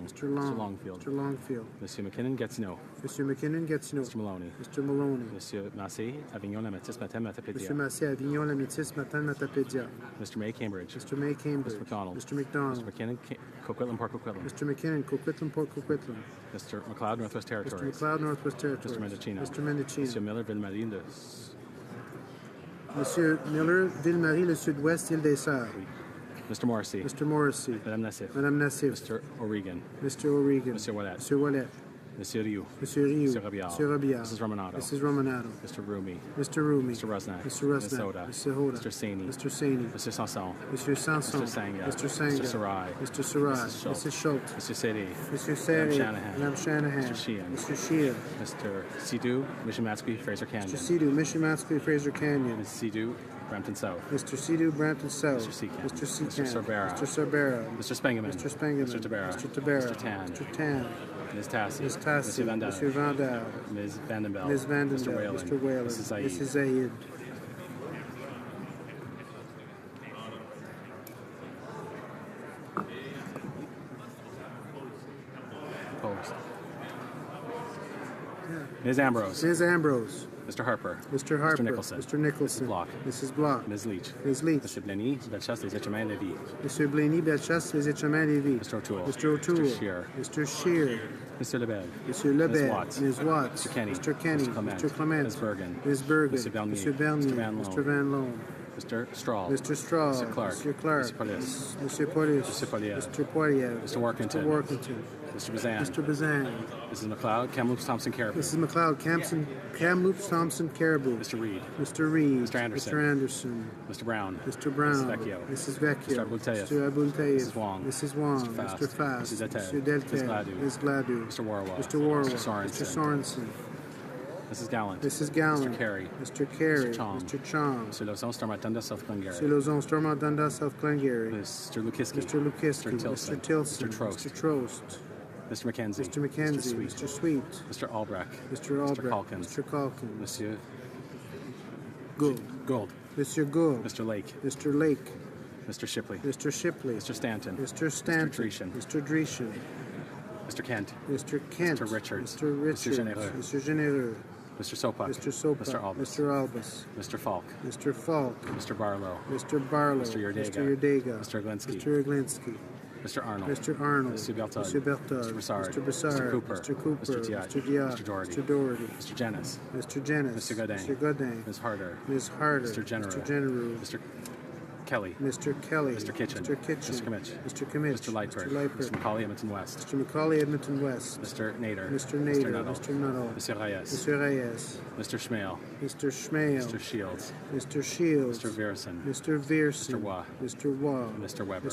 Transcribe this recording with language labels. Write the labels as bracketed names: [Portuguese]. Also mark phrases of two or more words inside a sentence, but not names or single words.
[English] Mr. Long. Mr. Longfield. Mr. Longfield. Monsieur McKinnon Gatineau. Monsieur McKinnon Gatineau. Mr. Maloney. Mr. Maloney. Monsieur Massé, Avignon, La Métis, Matin, Matapédia. Monsieur Massé, Avignon, La Métis, Matin, Matapédia. Mr. May, Cambridge. Mr. May, Cambridge. Mr. McDonald. Mr. McDonald. Mr. McKinnon, Coquitlam, Port Coquitlam. Mr. McKinnon, Coquitlam, Port Coquitlam. Mr. McLeod, Northwest Territories. Mr. McLeod, Northwest Territories. Mr. Mendocino. Mr. Mendocino. Monsieur Miller, Ville-Marie, Monsieur Miller, Ville-Marie, le Sud-Ouest, Île des Sœurs. Mr. Morrissey. Mr. Morrissey. Madame Nassif. Madame Nassif. Mr. O'Regan. Mr. O'Regan. Monsieur Wallet. Monsieur Wallet. Monsieur Rioux. Monsieur Rioux. Monsieur Rabial. Monsieur Rabial. Mrs. Romanado. Mrs. Romanado. Mr. Rumi. Mr. Rumi. Mr. Rusnak. Mr. Rusnak. Ms. Soda. Mr. Hoda. Mr. Saini. Mr. Saini. Mr. Sanson. Monsieur Sanson. Mr. Sanga. Mr. Sanga. Mr. Sarai. Mr. Sarai. Mrs. Schultz. Mrs. Schultz. Mr. Seri. Monsieur Seri. Madame Shanahan. Madame Shanahan. Mr. Sheehan. Mr. Sheehan. Mr. Sidhu, Mission Matsqui, Fraser Canyon. Mr. Sidhu, Mission Matsqui, Fraser Canyon. Ms. Sidhu, Brampton South. Mr. Sidhu, Brampton South. Mr. Seacan. Mr. Seacan. Mr. Sorbera. Mr. Sorbera. Mr. Spengeman. Mr. Spengeman. Mr. Tabera. Mr. Tabera. Mr. Tan. Mr. Tan. Ms. Tassi. Ms. Tassi. Monsieur Van Dale. Monsieur Van Dale. Ms. Vandenbell. Ms. Vandenbell. Mr. Whalen. Mr. Whalen. Mrs. Zaid. Mrs. Zaid. Opposed. Ms. Ambrose. Ms. Ambrose. Mr. Harper. Mr. Harper. Mr. Nicholson. Mr. Nicholson. Mrs. Block. Mrs. Block. Ms. Leach. Ms. Leach. Mr. Blenny, Bellechasse, Les Etchemins, Lévis. Monsieur Blaney, Bellechasse, Les Etchemins, Lévis. Mr. O'Toole. Mr. O'Toole. Mr. Scheer. Mr. Scheer. Mr. Lebel. Monsieur Lebel. Ms. Watts. Ms. Watts. Mr. Kenny. Mr. Kenny. Mr. Clement. Mr. Clement. Ms. Bergen. Ms. Bergen. Mr. Bernier. Mr. Bernier. Mr. Van Loan. Mr. Van Loan. Mr. Strahl. Mr. Strahl. Mr. Clark. Mr. Clark. Mr. Police. Monsieur Police. Mr. Poilievre. Mr. Poilievre. Mr. Workington. Mr. Workington. Mr. Bazan. Mr. Bazan. Mrs. McLeod, Kamloops, Thompson, Caribou. Mrs. McLeod, Kamloops, Thompson, Caribou. Mr. Reed. Mr. Reed. Mr. Anderson. Mr. Anderson. Mr. Brown. Mr. Brown. Mrs. Vecchio. Mrs. Vecchio. Mr. Abultayev. Mr. Abultayev. Mrs. Wong. Mrs. Wong. Mr. Fast. Mr. Fast. Mrs. Deltel. Mr. Deltel. Ms. Gladue. Ms. Gladue. Mr. Warwell. Mr. Warwell. Mr. Sorensen. Mr. Sorensen. Mrs. Gallant. Mrs. Gallant. Mr. Carey. Mr. Carey. Mr. Chong. Mr. Chong. Mr. Lozon, Stormont, Dundas, South Glengarry. Mr. Lozon, Stormont, Dundas, South Glengarry. Mr. Lukiski. Mr. Lukiski. Mr. Tilson. Mr. Tilson. Mr. Trost. Mr. Trost. Mr. McKenzie. Mr. McKenzie. Mr. Sweet. Mr. Sweet. Mr. Albrecht. Mr. Albrecht. Mr. Calkins. Mr. Calkins. Monsieur Gould. Gold. Mr. Gould. Mr. Lake. Mr. Lake. Mr. Shipley. Mr. Shipley. Mr. Stanton. Mr. Stanton. Mr. Dreeshen. Mr. Dreeshen. Mr. Kent. Mr. Kent. Mr. Richards. Mr. Richards. Mr. Généreux. Mr. Généreux. Mr. Sopak. Mr. Sopak. Mr. Albus. Mr. Albus. Mr. Falk. Mr. Falk. Mr. Barlow. Mr. Barlow. Mr. Yerdega. Mr. Yerdega. Mr. Glinsky. Mr. Glinsky. Mr. Arnold. Mr. Arnold. Mr. Bertod. Mr. Bertod. Mr. Broussard. Mr. Broussard. Mr. Cooper. Mr. Cooper. Mr. Diat. Mr. Diat. Mr. Doherty. Mr. Doherty. Mr. Jennis. Mr. Jennis. Mr. Godin. Mr. Godin. Ms. Harder. Ms. Harder. Mr. General. Mr. General. Mr. Kelly. Mr. Kelly. Mr. Kitchen. Mr. Kitchen. Mr. Kimmich. Mr. Kimmich. Mr. Lightford. Mr. Lightford. Mr. Macaulay, Edmonton West. Mr. Macaulay, Edmonton West. Mr. Nader. Mr. Nader. Mr. Nuttall. Mr. Nuttall. Monsieur Reyes. Mr. Reyes. Mr. Schmale. Mr. Schmale. Mr. Shields. Mr. Shields. Mr. Veerson. Mr. Veerson. Mr. Waugh. Mr. Waugh. Mr. Weber.